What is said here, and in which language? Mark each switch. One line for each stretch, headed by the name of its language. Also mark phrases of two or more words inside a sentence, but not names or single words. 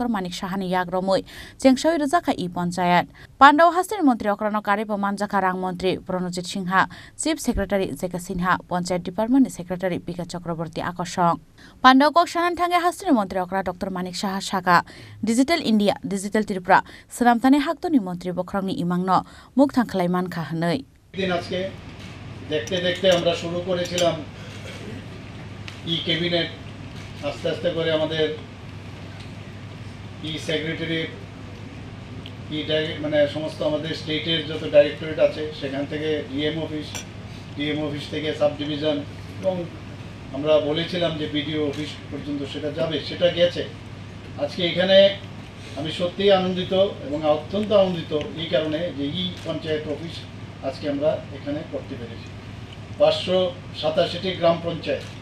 Kok Borok: Manik Shahani yagromui chengsha rejakha I panchayat pandao hastani mantri okra no karibo manjakha rang mantri Pranajit Singha
English: Chief Secretary
Kok Borok: J.K. Sinha
English: Panchayat Department Secretary
Kok Borok: P.K. Chakraborty akosong pandao kok sanan thange hastani mantri okra Dr. Manik Shaha Shaka Digital India Digital Tripura Sanamthani haktoni mantri bokrokni imangno mukthang খালাইমান খাহনই
Bangla: দিন আজকে দেখতে দেখতে আমরা শুরু করেছিলাম
English: e cabinet
Bangla: আস্তে আস্তে করে আমাদের
English: e secretary
Bangla: ই মানে সমস্ত আমাদের স্টেটের যত ডাইরেক্টরেট আছে সেখান থেকে
English: DM office
Bangla: থেকে
English: sub division
Bangla: এবং আমরা বলেছিলাম যে
English: BDO office
Bangla: পর্যন্ত সেটা যাবে সেটা গেছে আজকে এখানে আমি সত্যিই আনন্দিত এবং অত্যন্ত আনন্দিত এই কারণে যে ই পঞ্চায়েত অফিস আজকে আমরা এখানে করতে পেরেছি 587টি গ্রাম পঞ্চায়েত